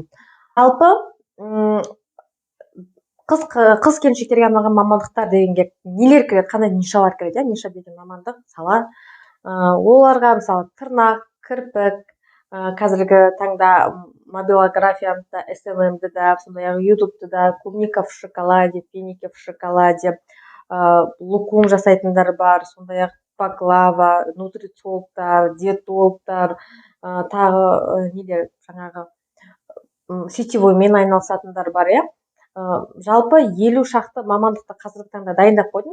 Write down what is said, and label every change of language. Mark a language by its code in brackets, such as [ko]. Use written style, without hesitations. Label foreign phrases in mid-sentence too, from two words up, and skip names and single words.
[kk] Жалпы қыз-келіншектерге арналған мамандықтар дегенге нелер кіреді, қандай нишалар кіреді? Ниша деген мамандық, сала. Оларға мысалы тырнақ, кірпік, қазіргі таңда мобилографиямда, SMM-ді да, сондай-ақ YouTube-ды да, [ru] клубника в шоколаде, финики в шоколаде, [kk] лукум жасайтындар бар, сондай-ақ баклава, нутрициологтар, диетологтар, тағы нелер, жаңағы сетевоймен айналысатындар бар, иә. Жалпы 50 шақты мамандықты қазіргі таңда дайындап қойдым.